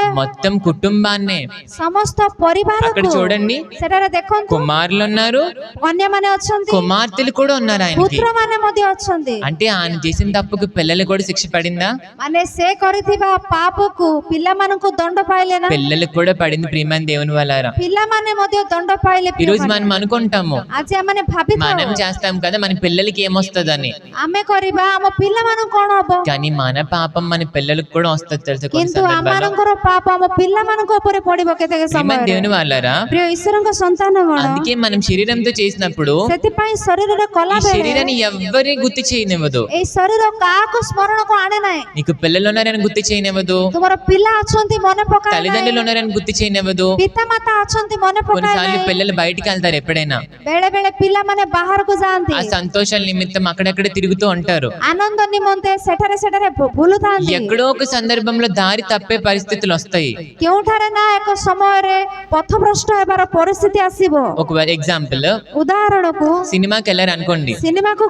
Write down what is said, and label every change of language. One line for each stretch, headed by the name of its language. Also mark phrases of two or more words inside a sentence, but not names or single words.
Telugu: మొత్తం కుటుంబాన్నే,
Odia: ସମସ୍ତ
Telugu: అక్కడ
Odia: ପରିବାରକୁ,
Telugu: చూడండి,
Odia: ସେଠାରେ ଦେଖନ୍ତୁ,
Telugu: కుమారులు ఉన్నారు,
Odia: କନ୍ୟାମାନେ ଅଛନ୍ତି,
Telugu: కుమార్తెలు కూడా ఉన్నారు ఆయనకి.
Odia: ପୁତ୍ରମାନେ ମଧ୍ୟ ଅଛନ୍ତି।
Telugu: అంటే ఆయన చేసిన తప్పుకు పిల్లలు కూడా శిక్ష పడిందా?
Odia: ମାନେ ସେ କରିଥିବା ପାପକୁ ପିଲାମାନଙ୍କୁ ଦଣ୍ଡ ପାଇଲେ ନା?
Telugu: పిల్లలకు కూడా పడింది. ప్రియమైన దేవుని వాళ్ళారా,
Odia: ପିଲାମାନେ ମଧ୍ୟ ଦଣ୍ଡ ପାଇଲେ।
Telugu: ఈ రోజు మనం అనుకుంటాము,
Odia: ଆଜି ଆମେ ଭାବିଥାଉ
Telugu: మనం చేస్తాం కదా, మన పిల్లలకి ఏమొస్తుందని.
Odia: ଆମେ କରିବା, ଆମ ପିଲାମାନଙ୍କୁ କଣ ହବ?
Telugu: కానీ మన పాపం మన పిల్లలకు కూడా వస్తుంది తెలుసా కొన్ని
Odia: କିନ୍ତୁ
Telugu: సందర్భాల్లో.
Odia: ଆମମାନଙ୍କର ପାପ ଆମ ପିଲାମାନଙ୍କ ଉପରେ ପଡିବ କେତେକ
Telugu: ప్రియమైన
Odia: ସମୟରେ।
Telugu: దేవుని వాళ్ళారా,
Odia: ପ୍ରିୟ ଈଶ୍ୱରଙ୍କ ସନ୍ତାନ ଗଣ,
Telugu: అందుకే మనం శరీరంతో చేసినప్పుడు
Odia: ସେଥିପାଇଁ ଶରୀରରେ କଲା
Telugu: ఈ
Odia: ବେଳେ
Telugu: శరీరాన్ని ఎవ్వరి గుర్తు చేయనివ్వదు.
Odia: ଏଇ ଶରୀର କାହାକୁ ସ୍ମରଣକୁ ଆଣେ ନାହିଁ।
Telugu: నీకు పిల్లలు ఉన్నారని గుర్తు చేయనివ్వదు,
Odia: ତୁମର ପିଲା ଅଛନ୍ତି ମନେ ପକାଏ
Telugu: తల్లిదండ్రులు
Odia: ନାହିଁ,
Telugu: ఉన్నారని గుర్తు చేయనివ్వదు.
Odia: ପିତାମାତା ଅଛନ୍ତି ମନେ ପକାଏ
Telugu: కొన్నిసార్లు
Odia: ନାହିଁ।
Telugu: పిల్లలు బయటికి వెళ్తారు ఎప్పుడైనా,
Odia: ବେଳେ ବେଳେ ପିଲାମାନେ ବାହାରକୁ ଯାଆନ୍ତି,
Telugu: ఆ సంతోషాల నిమిత్తం అక్కడక్కడ తిరుగుతూ ఉంటారు.
Odia: ଆନନ୍ଦ ନିମନ୍ତେ ସେଠାରେ ସେଠାରେ ବୁଲୁଥାନ୍ତି।
Telugu: ఎక్కడో ఒక సందర్భంలో దారి తప్పే పరిస్థితులు వస్తాయి.
Odia: କେଉଁଠାରେ ନା ଏକ ସମୟରେ ପଥଭ୍ରଷ୍ଟ ହେବାର ପରିସ୍ଥିତି ଆସିବ।
Telugu: ఒక ఎగ్జాంపుల్, ఉదాహరణకు సినిమాకి వెళ్ళారు అనుకోండి, సినిమాకు